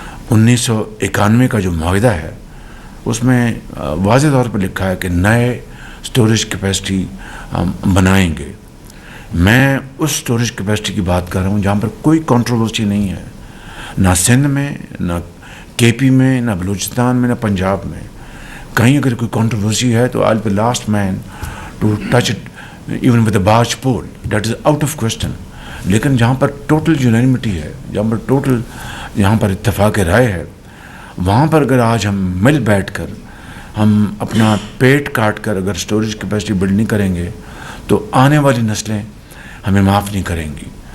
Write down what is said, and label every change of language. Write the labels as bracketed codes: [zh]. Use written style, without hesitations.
[ur] 1991 کا جو معاہدہ ہے اس میں واضح طور پر لکھا ہے کہ نئے اسٹوریج کیپیسٹی ہم بنائیں گے. میں اس اسٹوریج کیپیسٹی کی بات کر رہا ہوں جہاں پر کوئی کنٹروورسی نہیں ہے، نہ سندھ میں، نہ کے پی میں، نہ بلوچستان میں، نہ پنجاب میں. کہیں اگر کوئی کنٹروورسی ہے تو [en] I'll be the last man to touch it even with a barge pole. That is out of question. [ur] لیکن جہاں پر ٹوٹل یونانیمٹی ہے، جہاں پر اتفاق رائے ہے، وہاں پر اگر آج ہم مل بیٹھ کر ہم اپنا پیٹ کاٹ کر اگر اسٹوریج کیپیسٹی بلڈ نہیں کریں گے تو آنے والی نسلیں ہمیں معاف نہیں کریں گی.